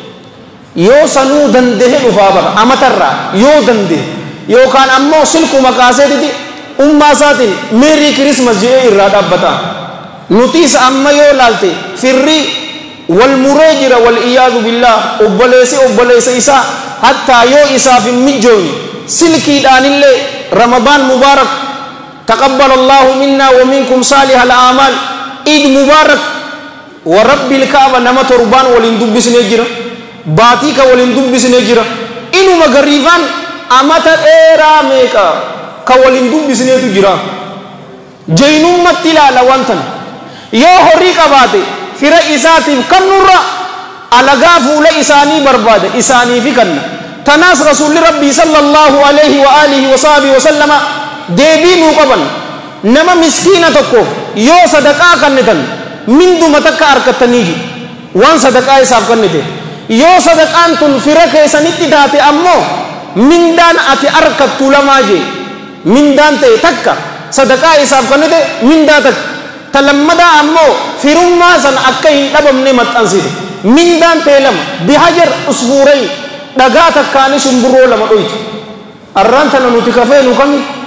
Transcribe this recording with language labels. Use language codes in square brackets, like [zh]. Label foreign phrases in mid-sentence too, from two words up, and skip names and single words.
[om] yoo sanuu dandehe dhufaa bara amatarraa yoo dandehe yookaan ammoo silkuma kaaseetitti ummaa isaatiin meerii kirismas jedhee irraa dhaabbata nutis amma yoo laalte firri wal muree jira wal iyaadu billah obboleessa isaa hattaa yoo isaaf hin mijoone silkiidhaanillee [ar] رمضان مبارك تقبل الله منا ومنكم صالح الأعمال عيد مبارك ورب الكعبة [om] nama torbaan waliin dubbisnee jira baatii ka waliin dubbisnee jira inuma gariifaan amata dheeraa meeqa ka waliin dubbisneetu jira jeynummatti ilaala wantan yoo horii qabaate fira isaatiif kannurra alagaa fuula isaanii barbaada isaaniifi kanna tanaas rasuulli rabbii [ar] صلى الله عليه و آله و صحبه و سلم [om] deebii nuu qaban nama miskiina tokkoof yoo sadaqaa kannitan minduma takka argattaniiji waan sadaqaa isaaf kannite yoo sadaqaan tun fira keessanitti taate ammoo mindaan ati arkattu lamaa jee mindaan ta'e takka sadaqaa isaaf kannite mindaa takka talammadaa ammoo firummaa san akka hin dhabamne maxxansite mindaan ta'e lama [ar] بحجر عصفورين [om] dhagaa takkaani shumburroo lama dhoyti arraan tana nuti kafee nu kami